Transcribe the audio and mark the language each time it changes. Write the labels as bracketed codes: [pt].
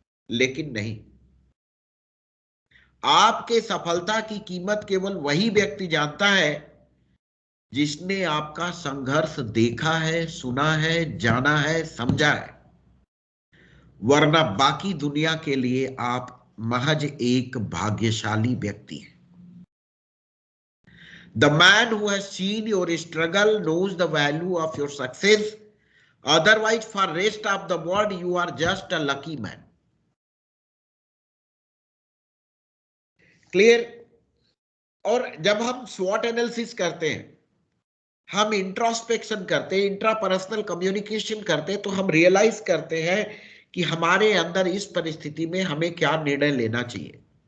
[hi] लेकिन नहीं, आपके सफलता की कीमत केवल वही व्यक्ति जानता है जिसने आपका संघर्ष देखा है, सुना है, जाना है, समझा है. वरना बाकी दुनिया के लिए आप महज एक भाग्यशाली व्यक्ति हैं. [en] The man who has seen your struggle knows the value of your success. Otherwise, for rest of the world, you are just a lucky man. Clear? [hi] और जब हम स्वॉट एनालिसिस करते हैं, हम इंट्रोस्पेक्शन करते हैं, इंट्रापर्सनल कम्युनिकेशन करते हैं, तो हम रियलाइज करते हैं कि हमारे अंदर इस परिस्थिति में हमें क्या निर्णय लेना चाहिए.